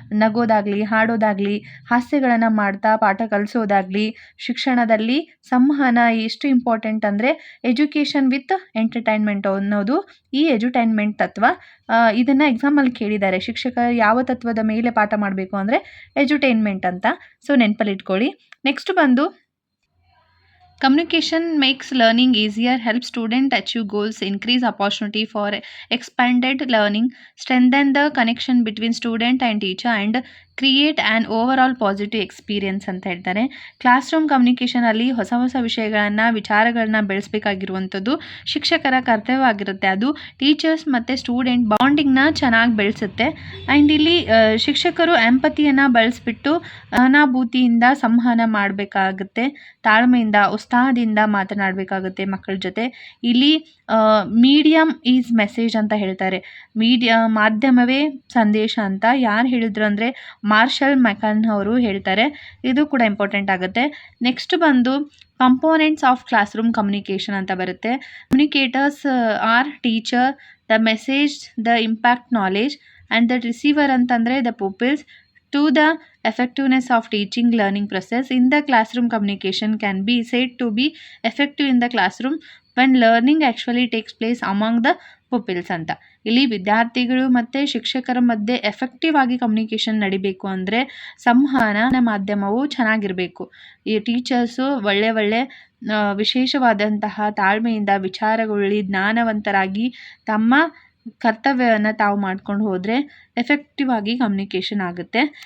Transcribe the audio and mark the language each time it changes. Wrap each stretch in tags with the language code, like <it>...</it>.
<kn>ನಗೋದಾಗಲಿ, ಹಾಡೋದಾಗಲಿ, ಹಾಸ್ಯಗಳನ್ನು ಮಾಡ್ತಾ ಪಾಠ ಕಲಿಸೋದಾಗಲಿ. ಶಿಕ್ಷಣದಲ್ಲಿ ಸಂವಹನ ಎಷ್ಟು ಇಂಪಾರ್ಟೆಂಟ್ ಅಂದರೆ ಎಜುಕೇಷನ್ ವಿತ್ ಎಂಟರ್ಟೈನ್ಮೆಂಟ್ ಅನ್ನೋದು ಈ ಎಜುಟೈನ್ಮೆಂಟ್ ತತ್ವ. ಇದನ್ನು ಎಕ್ಸಾಮಲ್ಲಿ ಕೇಳಿದ್ದಾರೆ. ಶಿಕ್ಷಕ ಯಾವ ತತ್ವದ ಮೇಲೆ ಪಾಠ ಮಾಡಬೇಕು ಅಂದರೆ ಎಜುಟೈನ್ಮೆಂಟ್ ಅಂತ. ಸೊ ನೆನಪಲ್ಲಿ ಇಟ್ಕೊಳ್ಳಿ.</kn> <en>next ಬಂದು communication makes learning easier, helps students achieve goals, increase opportunity for expanded learning, strengthen the connection between student and teacher and create an overall positive experience</en> <kn>ಅಂತ ಹೇಳ್ತಾರೆ. ಕ್ಲಾಸ್ ರೂಮ್ ಕಮ್ಯುನಿಕೇಷನಲ್ಲಿ ಹೊಸ ವಿಚಾರಗಳನ್ನ ಬೆಳೆಸಬೇಕಾಗಿರುವಂಥದ್ದು ಶಿಕ್ಷಕರ ಕರ್ತವ್ಯವಾಗಿರುತ್ತೆ. ಅದು teachers ಮತ್ತು student ಬಾಂಡಿಂಗ್ನ ಚೆನ್ನಾಗಿ ಬೆಳೆಸುತ್ತೆ. And ಇಲ್ಲಿ ಶಿಕ್ಷಕರು ಎಂಪತಿಯನ್ನು ಬಳಸಿಬಿಟ್ಟು ಅನಾಭೂತಿಯಿಂದ ಸಂವಹನ ಮಾಡಬೇಕಾಗುತ್ತೆ. ತಾಳ್ಮೆಯಿಂದ, ಉತ್ಸಾಹದಿಂದ ಮಾತನಾಡಬೇಕಾಗುತ್ತೆ ಮಕ್ಕಳ ಜೊತೆ. ಇಲ್ಲಿ</kn> <en>medium is message</en> <kn>ಅಂತ ಹೇಳ್ತಾರೆ. ಮಾಧ್ಯಮವೇ ಸಂದೇಶ ಅಂತ ಯಾರು ಹೇಳಿದ್ರು ಅಂದರೆ ಮಾರ್ಷಲ್ ಮೆಕನ್ ಅವರು ಹೇಳ್ತಾರೆ. ಇದು ಕೂಡ ಇಂಪಾರ್ಟೆಂಟ್ ಆಗುತ್ತೆ. ನೆಕ್ಸ್ಟ್ ಬಂದು components of class room communication ಅಂತ ಬರುತ್ತೆ.</kn> <en>Communicators are teacher, the message, the impact knowledge and the receiver ಅಂತಂದರೆ the pupils. To the effectiveness of teaching learning process in the classroom, communication can be said to be effective in the classroom when learning actually takes place among the pupils ಅಂತ.</en> <kn>ಇಲ್ಲಿ ವಿದ್ಯಾರ್ಥಿಗಳು ಮತ್ತು ಶಿಕ್ಷಕರ ಮಧ್ಯೆ effective ಆಗಿ communication ನಡಿಬೇಕು ಅಂದರೆ ಸಂವಹನ ಮಾಧ್ಯಮವು ಚೆನ್ನಾಗಿರಬೇಕು. ಈ ಟೀಚರ್ಸು ಒಳ್ಳೆ ವಿಶೇಷವಾದಂತಹ ತಾಳ್ಮೆಯಿಂದ ವಿಚಾರಗೊಳ್ಳಿ ಜ್ಞಾನವಂತರಾಗಿ ತಮ್ಮ ಕರ್ತವ್ಯವನ್ನು ತಾವು ಮಾಡ್ಕೊಂಡು ಹೋದರೆ ಎಫೆಕ್ಟಿವ್ ಆಗಿ ಕಮ್ಯುನಿಕೇಷನ್ ಆಗುತ್ತೆ.</kn>